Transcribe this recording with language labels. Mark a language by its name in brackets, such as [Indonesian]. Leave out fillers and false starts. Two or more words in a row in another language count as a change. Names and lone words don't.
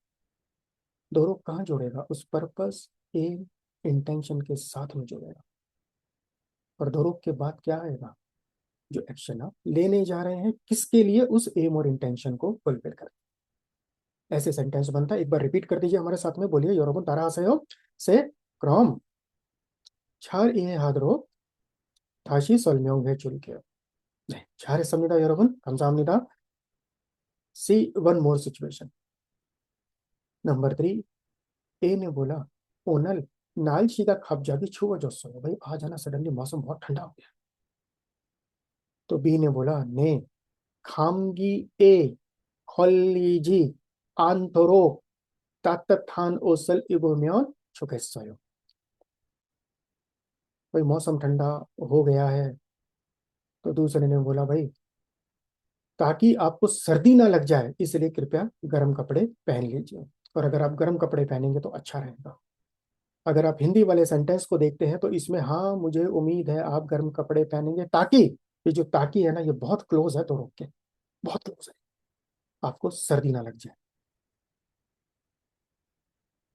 [Hindi] दोनों कहाँ जोड़ेगा? उस [English] purpose, aim, intention [Hindi] के साथ में जोड़ेगा। और दोनों के बाद क्या आएगा? जो एक्शन आप लेने जा रहे हैं किसके लिए, उस एम और इंटेंशन को फुलफिल करें। ऐसे सेंटेंस बनता है। एक बार रिपीट कर दीजिए हमारे साथ में, बोलिए, [Korean] 여러분 따라하세요। से 그럼 잘 이해하도록 다시 설명해 줄게요. 네, 잘했습니다, 여러분. 감사합니다. [English] See one more situation. [Hindi] नंबर 3, ए ने बोला, [Korean] 오늘 날씨가 갑자기 추워졌어요. [Hindi] भाई आज है ना सडनली मौसम बहुत ठंडा हो गया। तो बी ने बोला, ने [Korean] 감기에 걸리지 않도록 따뜻한 옷을 입으면 좋겠어요। [Hindi] भाई मौसम ठंडा हो गया है, तो दूसरे ने बोला भाई ताकि आपको सर्दी ना लग जाए इसलिए कृपया गर्म कपड़े पहन लीजिए। और अगर आप गर्म कपड़े पहनेंगे तो अच्छा रहेगा। अगर आप हिंदी वाले सेंटेंस को देखते हैं तो इसमें हाँ मुझे उम्मीद है आप गर्म कपड़े पहनेंगे ताकि, ये जो ताकि है ना, ये बहुत क्लोज है, तो रोक के बहुत क्लोज है, आपको सर्दी ना लग जाए।